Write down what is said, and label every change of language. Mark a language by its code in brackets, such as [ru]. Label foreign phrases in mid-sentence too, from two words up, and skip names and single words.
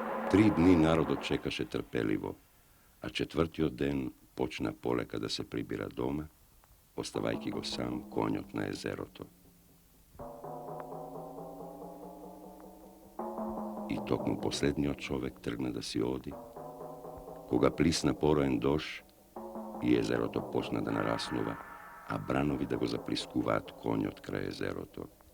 [mk] 3 dni narodот čekаше trpelivo, a četvrtiот ден почна полека да се прибира дома, оставајќи го сам конјот на езерото. И токму последниот човек тргна да си оди, кога плисна пороен дош и езерото почна да нараснува, а бранови да го заплискуваат конјот крај езерото.